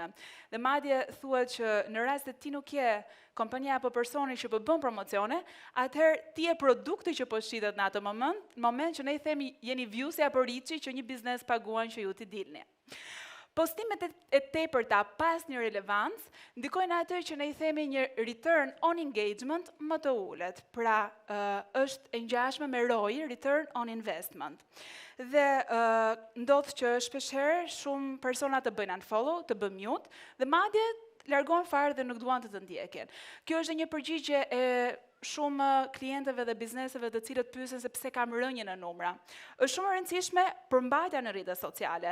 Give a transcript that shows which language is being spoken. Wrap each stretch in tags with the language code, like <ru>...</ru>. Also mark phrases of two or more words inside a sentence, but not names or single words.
<sq>Dhe madje thuhet që në rast se ti nuk je kompania apo personi që po bën promocione, atëherë ti je produkti që po shitet në atë moment që ne i themi jeni viewsi apo reach-i që një biznes paguan që ju t'i dilni. Postimet e tepërta pas një relevancë ndikojnë atë që ne i themi një</sq> <en>return on engagement</en> <sq>më të ulët. Pra, është e ngjashme me ROI,</sq> <en>return on investment.</en> <sq>Dhe ndodh që shpeshherë shumë persona të bëjnë unfollow, të bëjnë mute, dhe madje largon fare dhe nuk duan të ndjekin. Kjo është një përgjigje e shumë klientëve dhe bizneseve të cilët pyesin se pse kam rënje në numra. Është shumë e rëndësishme përmbajtja në rrjetet sociale.</sq>